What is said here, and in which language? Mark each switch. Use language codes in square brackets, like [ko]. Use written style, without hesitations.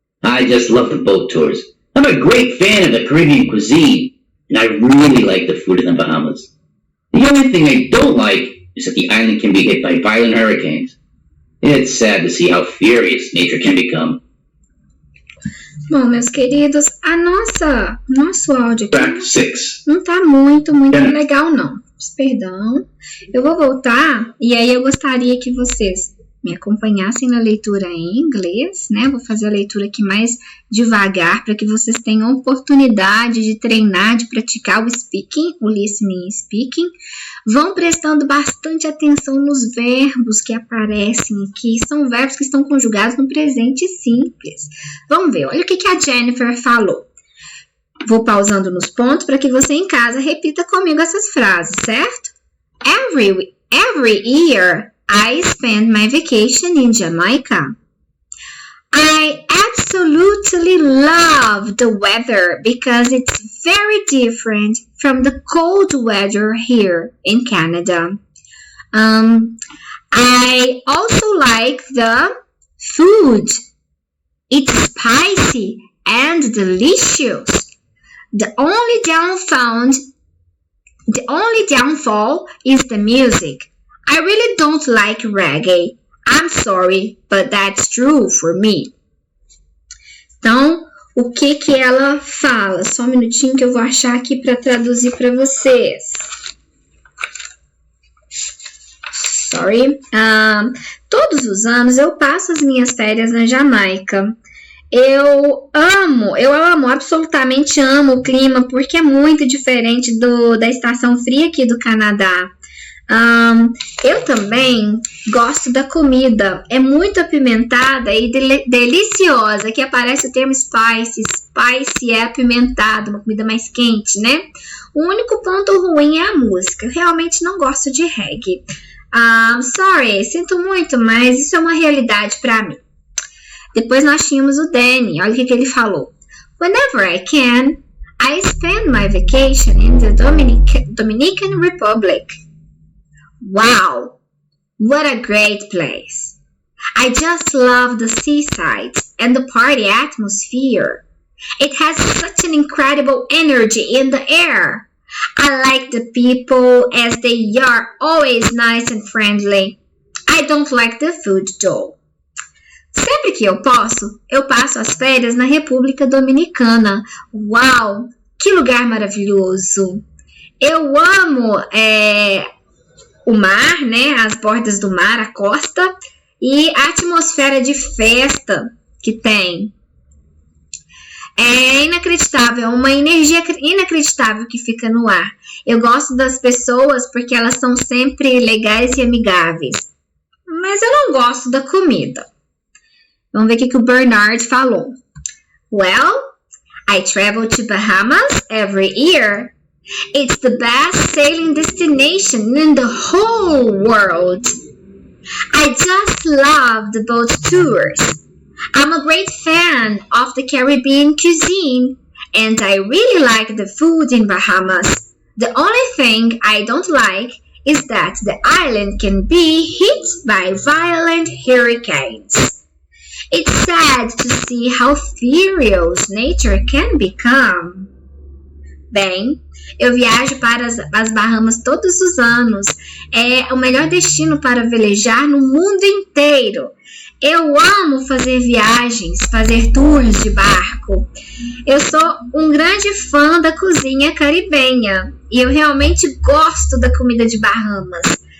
[en] I just love the boat tours. I'm a great fan of the Caribbean cuisine, and I really like the food in the Bahamas. The only thing I don't like is that the island can be hit by violent hurricanes. It's sad to see how furious nature can become. [pt] Bom, meus queridos, nosso áudio aqui [en] Track 6. [pt] não tá muito legal, não. Perdão. Eu vou voltar e aí eu gostaria que vocês me acompanhassem na leitura em inglês, né? Vou fazer a leitura aqui mais devagar para que vocês tenham oportunidade de treinar, de praticar o speaking, o listening e speaking. Vão prestando bastante atenção nos verbos que aparecem aqui. São verbos que estão conjugados no presente simples. Vamos ver, olha o que a Jennifer falou. Vou pausando nos pontos para que você em casa repita comigo essas frases, certo? [en] Every year, I spend my vacation in Jamaica. I absolutely love the weather because it's very different from the cold weather here in Canada. I also like the food. It's spicy and delicious. The only downfall is the music. I really don't like reggae. I'm sorry, but that's true for me. [pt] Então, o que ela fala? Só um minutinho que eu vou achar aqui para traduzir para vocês. Sorry. Todos os anos eu passo as minhas férias na Jamaica. Eu absolutamente amo o clima porque é muito diferente da estação fria aqui do Canadá. Eu também gosto da comida, é muito apimentada e deliciosa. Aqui aparece o termo spicy. Spicy é apimentado, uma comida mais quente, né? O único ponto ruim é a música. Eu realmente não gosto de reggae. Sorry, sinto muito, mas isso é uma realidade para mim. Depois nós tínhamos o Danny, olha o que ele falou. [en] Whenever I can, I spend my vacation in the Dominican Republic. Wow, what a great place. I just love the seaside and the party atmosphere. It has such an incredible energy in the air. I like the people as they are always nice and friendly. I don't like the food though. [pt] Sempre que eu posso, eu passo as férias na República Dominicana. Uau, que lugar maravilhoso! Eu amo o mar, né? As bordas do mar, a costa e a atmosfera de festa que tem. É inacreditável, é uma energia inacreditável que fica no ar. Eu gosto das pessoas porque elas são sempre legais e amigáveis. Mas eu não gosto da comida. Vamos ver o que o Bernard falou. [en] Well, I travel to Bahamas every year. It's the best sailing destination in the whole world. I just love the boat tours. I'm a great fan of the Caribbean cuisine, and I really like the food in Bahamas. The only thing I don't like is that the island can be hit by violent hurricanes. It's sad to see how furious nature can become. [pt] Bem, eu viajo para as Bahamas todos os anos. É o melhor destino para velejar no mundo inteiro. Eu amo fazer viagens, fazer tours de barco. Eu sou um grande fã da cozinha caribenha e eu realmente gosto da comida de Bahamas.